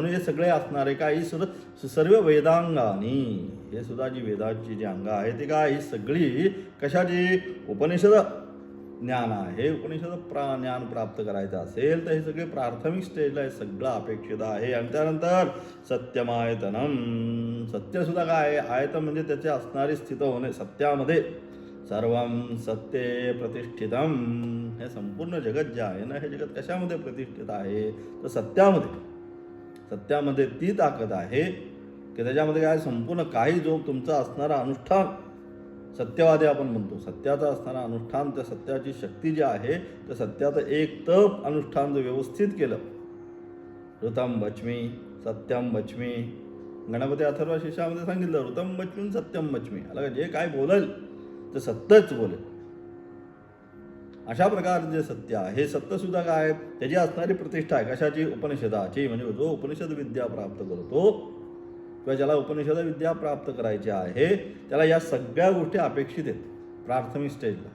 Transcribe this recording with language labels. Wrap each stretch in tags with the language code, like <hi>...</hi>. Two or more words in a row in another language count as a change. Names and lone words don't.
<mr>म्हणून हे सगळे असणारे काय ही सर्व वेदांगानी, हे सुद्धा जी वेदाची जी अंग आहे ते काय ही सगळी कशाची, उपनिषद ज्ञान आहे. उपनिषद ज्ञान प्राप्त करायचं असेल तर हे सगळे प्राथमिक स्टेजला हे सगळं अपेक्षित आहे. आणि त्यानंतर सत्यमायतनम, सत्यसुद्धा काय आहे, आयतन म्हणजे त्याचे असणारी स्थित होणे.</mr> <sa>सत्यामध्ये सर्वं सत्ये प्रतिष्ठितम,</sa> <mr>हे संपूर्ण जगत जे आहे ना हे जगत कशामध्ये प्रतिष्ठित आहे, तर सत्यामध्ये. सत्यामध्ये ती ताकद आहे की त्याच्यामध्ये काय संपूर्ण काही जो तुमचा असणारा अनुष्ठान सत्यवादी आपण म्हणतो. सत्याचा असणारा अनुष्ठान, त्या सत्याची शक्ती जी आहे त्या सत्याचं एक तप अनुष्ठान जर व्यवस्थित केलं,</mr> <sa>ऋतम वच्मी सत्यम वच्मी,</sa> <mr>गणपती अथर्व शीर्षामध्ये सांगितलं</mr> <sa>ऋतम वच्मी सत्यम वच्मी,</sa> <mr>आला का? जे काय बोलेल ते सत्यच बोलेल. अशा प्रकारे जे सत्य आहे हे सत्यसुद्धा काय, त्याची असणारी प्रतिष्ठा आहे कशाची? उपनिषदाची. म्हणजे जो उपनिषद विद्या प्राप्त करतो किंवा ज्याला उपनिषद विद्या प्राप्त करायची आहे त्याला या सगळ्या गोष्टी अपेक्षित आहेत प्राथमिक स्टेजला.</mr>